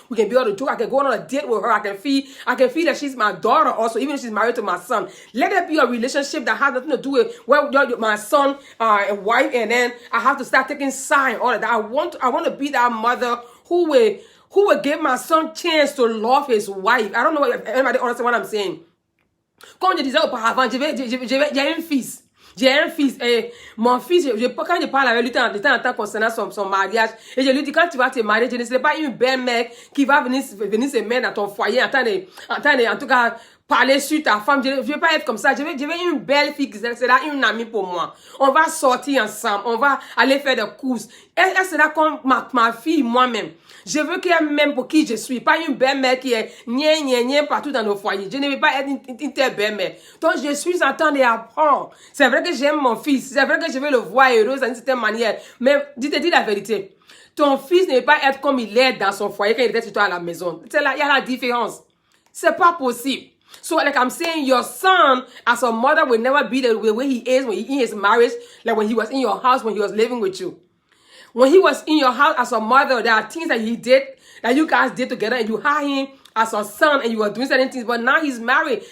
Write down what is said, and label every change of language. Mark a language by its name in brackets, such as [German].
[English] We can be able to talk. I can go on a date with her. I can feel that she's my daughter also, even if she's married to my son. Let it be a relationship that has nothing to do with my son and wife, and then I have to start taking sign all of that. I want to be that mother who will give my son chance to love his wife. I don't know if anybody understand what I'm saying. [French] Comme je disais auparavant, j'ai un fils. J'ai un fils et mon fils, quand je parle avec lui de temps en temps concernant son mariage, et je lui dis, quand tu vas te marier, je ne serai pas une belle-mère qui va venir se mettre dans ton foyer, en tout cas, parler sur ta femme. Je ne veux pas être comme ça. Je veux une belle fille qui sera une amie pour moi. On va sortir ensemble. On va aller faire des courses. Elle sera comme ma fille, moi-même. Je veux qu'elle m'aime pour qui je suis. Pas une belle-mère qui est nien partout dans nos foyers. Je ne veux pas être une telle belle-mère. Donc, je suis en train d'apprendre. C'est vrai que j'aime mon fils. C'est vrai que je veux le voir heureux d'une certaine manière. Mais, dis la vérité. Ton fils ne veut pas être comme il est dans son foyer quand il était sur toi à la maison. Il y a la différence. C'est pas possible. [English] So, like I'm saying, your son, as a mother, will never be the way he is when he in his marriage, like when he was in your house, when he was living with you. When he was in your house as a mother, there are things that he did, that you guys did together, and you had him as a son, and you were doing certain things, but now he's married.